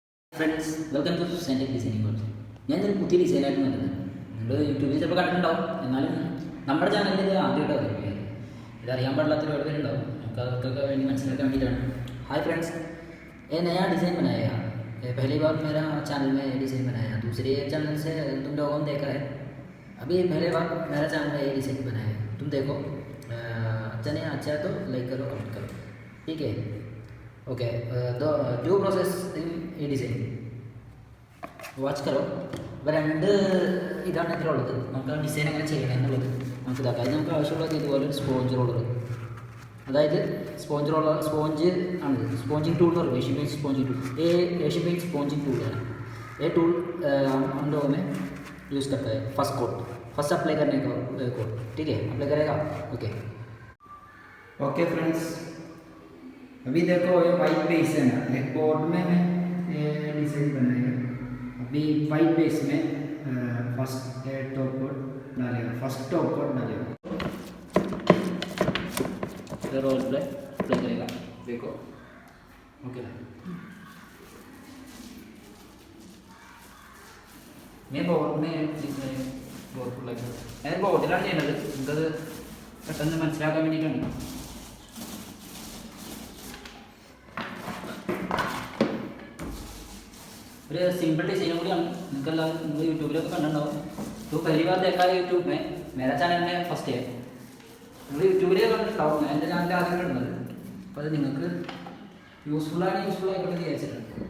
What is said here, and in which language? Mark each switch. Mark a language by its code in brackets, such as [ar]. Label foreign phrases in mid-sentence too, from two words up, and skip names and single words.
[ml] ഫ്രണ്ട്സ് [en] welcome to center designing course. [ml] ഞാനൊരു പുതിയ ഡിസൈനായിട്ട് വരുന്നത് നിങ്ങൾ യൂട്യൂബിൽ ചിലപ്പോൾ കണ്ടിട്ടുണ്ടാവും. എന്നാലും നമ്മുടെ ചാനലിൽ ഇത് ആദ്യമായിട്ട് അവതരിപ്പിക്കുന്നത് ഇതറിയാൻ പാടില്ലാത്ത ഒരുപാട് പേരുണ്ടാവും. നമുക്ക് അവർക്കൊക്കെ വേണ്ടി മനസ്സിലാക്കാൻ വേണ്ടിയിട്ടാണ്. [hi] हाय फ्रेंड्स, ये नया डिज़ाइन बनाया है. ये पहली बार मेरा चैनल में डिज़ाइन बनाया. दूसरे चैनल से तुम लोगों ने देखा है. अभी पहले बार मेरा चैनल में ये डिज़ाइन बनाया है. तुम देखो, अच्छा नहीं अच्छा है तो लाइक करो, कमेंट करो, ठीक है. ओके, जो प्रोसेस [ml] ഈ ഡിസൈൻ [hi] वॉच करो. [ml] അപ്പോൾ രണ്ട് ഇതാണ് ഇതിലുള്ളത്. നമുക്ക് ആ ഡിസൈൻ എങ്ങനെ ചെയ്യണം എന്നുള്ളത് നമുക്ക് ഇതാക്കാം. അത് നമുക്ക് ആവശ്യമുള്ളത് ഇതുപോലെ ഒരു സ്പോഞ്ച് റോളർ, അതായത് സ്പോഞ്ച് ആണ്. [hi] स्पॉन्जिंग टूल और एशियन पेंट स्पॉन्जिंग टूल, ये एशियन पेंट स्पॉन्जिंग टूल है. ये टूल हम लोगों में यूज़ करता है फर्स्ट अप्लाई करने का कोड, ठीक है. अप्लाई करेगा. ओके फ्रेंड्स, अभी देखो ये वाइट बेस है ना, एक बोर्ड में मैं ये डिज़ाइन बनाएगा. अभी वाइट बेस में फर्स्ट टॉप कोड डालेगा. रोल प्ले करेगा, देखो. ओके, मैं बोर्ड में बोर्ड को लगा [ml] ഞാൻ ബോർഡിലാണ് ചെയ്യുന്നത്. നിങ്ങൾക്കത് പെട്ടെന്ന് മനസ്സിലാക്കാൻ വേണ്ടിയിട്ടാണ്. ഒരു [en] simple design [ml] കൂടിയാണ്. നിങ്ങൾക്കെല്ലാം നിങ്ങൾ യൂട്യൂബിലൊക്കെ കണ്ടിട്ടുണ്ടാവും. [hi] तो पहली बार देखा है यूट्यूब में, मेरा चैनल में फर्स्ट है. [ml] നിങ്ങൾ യൂട്യൂബിലേ കണ്ടിട്ടുണ്ടാവും, എൻ്റെ ചാനലിൽ ആദ്യം കണ്ടത്. അപ്പോൾ അത് നിങ്ങൾക്ക് യൂസ്ഫുൾ ആയിക്കോട്ടെ വിചാരിച്ചിട്ടുണ്ട്.